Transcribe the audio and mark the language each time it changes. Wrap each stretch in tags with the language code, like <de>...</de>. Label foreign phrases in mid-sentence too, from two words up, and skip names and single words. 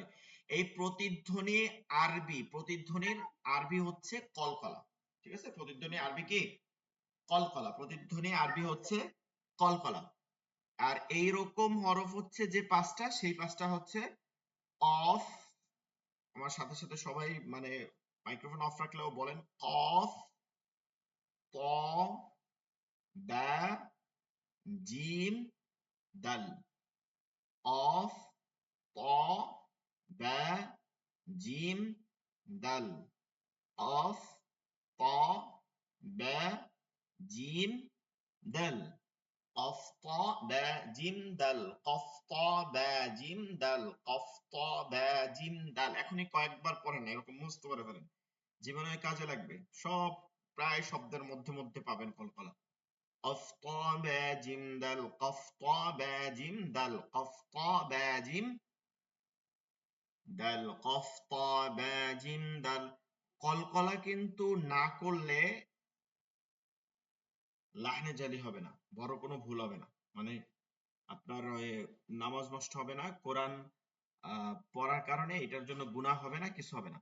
<bn>এই প্রতিধ্বনি প্রতিধ্বনির আরবি হচ্ছে কলকলা, ঠিক আছে, প্রতিধ্বনি আরবি কি? কলকলা। প্রতিধ্বনি আরবি হচ্ছে কলকলা। আর এইরকম হরফ হচ্ছে যে পাঁচটা, সেই পাঁচটা হচ্ছে অফ, আমার সাথে সাথে সবাই মানে</bn> <en>microphone off</en> <bn>রাখলেও বলেন, কফ, ত, বা, জিম, দাল। অফ, ত, বা, জিম, দাল। অফ, ত, বা, জিম, দাল। কফ, ত, বা, জিম, দাল। কফ, ত, বা, জিম, দাল। কফ, ত, বা, জিম, দাল। এখনই কয়েকবার পড়েন, এরকম মুখস্থ করে ফেলেন, জীবনে কাজে লাগবে। সব প্রায় শব্দের মধ্যে মধ্যে পাবেন কলকলা। কফ, ত, বা, জিম, দাল। কফ, ত, বা, জিম, দাল। কফ, ত, বা, জিম, দাল। কফ, ত, বা, জিম, দাল। কলকলা কিন্তু না করলে</bn> <ar>لحن جلي</ar> <bn>হবে না, বড় কোনো ভুল হবে না, মানে আপনার নামাজ নষ্ট হবে না, কোরআন পড়ার কারণে এটার জন্য গুনাহ হবে না, কিছু হবে না।</bn>